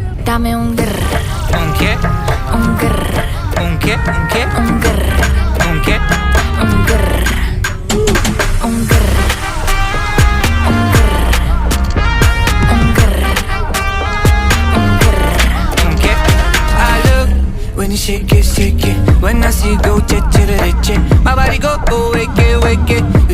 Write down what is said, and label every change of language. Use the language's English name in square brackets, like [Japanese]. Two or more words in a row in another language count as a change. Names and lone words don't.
[Spanish] Dame un grr. ¿Un qué? Un grr. ¿Un qué? ¿Un qué? Un grr. ¿Un qué? Un grr. Un grr. Un grr. Un grr. Un grr. ¿Un qué? [English] I look when you shake it, shake it. When I see you go, che che che che. My body go, wake it, wake it.